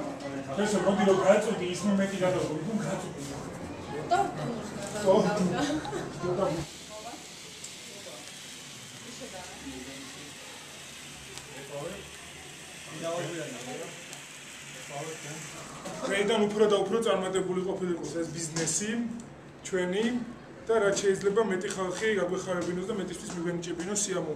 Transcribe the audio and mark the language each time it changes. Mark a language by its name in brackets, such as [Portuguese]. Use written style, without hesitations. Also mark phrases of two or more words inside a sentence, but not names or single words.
[Russian] То есть, вроде бы кажется, что есть момент, когда он кажется. [Georgian] Ჩვენიდან უფრო და უფრო წარმატებული ყოფილიყოს ეს ბიზნესი, ჩვენი და რაც შეიძლება მეტი ხალხი გაგვეხარებინოს და მეტისთვის მიგვენიჭებინოს სიამოვნება.